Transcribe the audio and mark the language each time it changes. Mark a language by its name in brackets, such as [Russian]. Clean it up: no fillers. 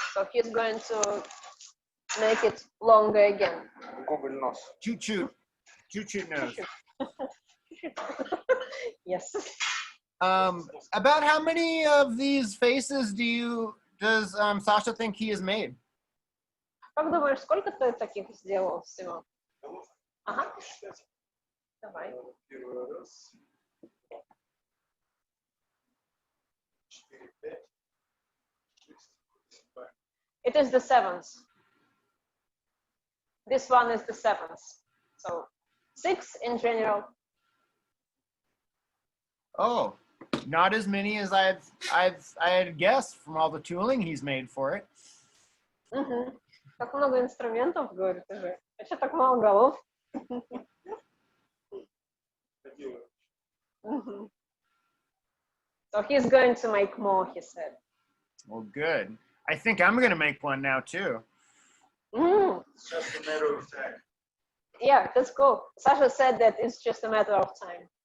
[English] So he's going to make it longer again. [Russian] Гоголь нос. [English] Choo-choo. Choo-choo nose. Yes. About how many of these faces does Sasha think he has made? [Russian] Как думаешь, сколько ты таких сделал всего? Ага. Давай. Первый раз. 4, 5, 6, 7. [English] It is the seventh. This one is the seventh. So 6 in general. Oh, not as many as I had guessed from all the tooling he's made for it. [Russian] Так много инструментов, говорит уже. А что так мало голов? [English] So he's going to make more, he said. Well, good. I think I'm going to make one now, too. It's just a matter of time. Yeah, that's cool. Sasha said that it's just a matter of time.